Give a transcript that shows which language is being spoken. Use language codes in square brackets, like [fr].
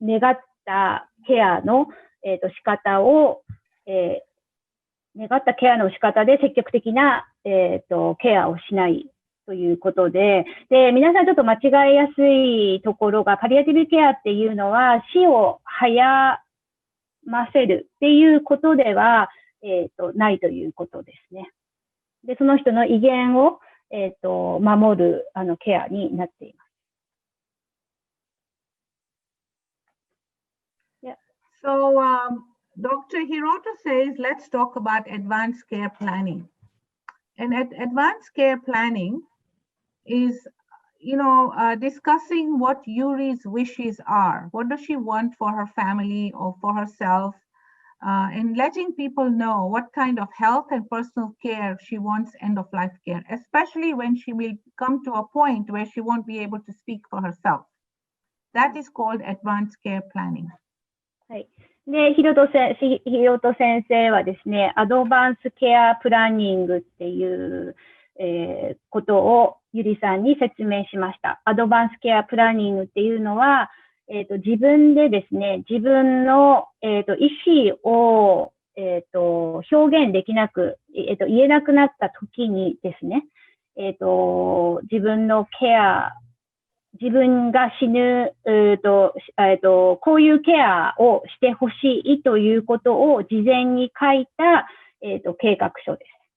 [ja] ったケアの、仕方を、願ったケアの仕方で積極的な、ケアをしないということで、皆さんちょっと間違えやすいところが、パリアティブケアっていうのは死を早ませるっていうことでは、ないということですね。で、その人の威厳を、守るケアになっています。 [en] So Dr. Hiroto says, let's talk about advanced care planning. And advanced care planning is, discussing what Yuri's wishes are. What does she want for her family or for herself? And letting people know what kind of health and personal care she wants end-of-life care, especially when she will come to a point where she won't be able to speak for herself. That is called advanced care planning. [ja] はい。で、ヒロト先生はですね、アドバンスケアプランニングっていう、ことをゆりさんに説明しました。アドバンスケアプランニングっていうのは、自分でですね、自分の、意思を、表現できなく、言えなくなった時にですね、自分のケア、自分が死ぬ、こういうケアをしてほしいということを事前に書いた、計画書です。